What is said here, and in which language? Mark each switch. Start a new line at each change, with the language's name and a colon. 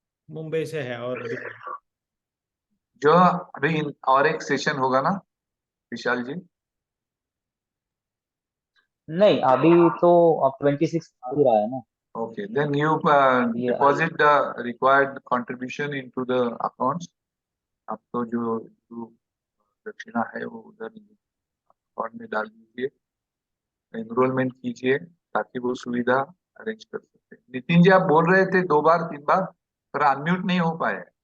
Hindi: मुंबई से है और जो अभी और एक सेशन होगा ना विशाल जी? नहीं अभी तो अब 26 हो रहा है ना।
English: Okay, then you
Hindi: ये
English: deposit the required contribution into the accounts.
Hindi: आपको जो दक्षिणा है वो उधर अकाउंट में डाल दीजिए, एनरोलमेंट कीजिए ताकि वो सुविधा अरेंज कर सकते हैं। नितिन जी आप बोल रहे थे 2 बार 3 बार, पर अनम्यूट नहीं हो पाए।